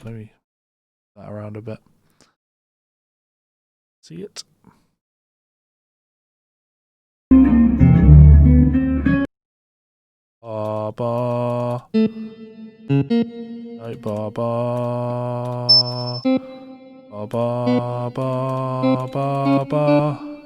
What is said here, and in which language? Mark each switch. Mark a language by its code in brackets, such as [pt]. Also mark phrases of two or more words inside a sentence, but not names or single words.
[en] Let me move that around a bit. See it? Ba ba. No, ba ba. Ba ba ba ba ba.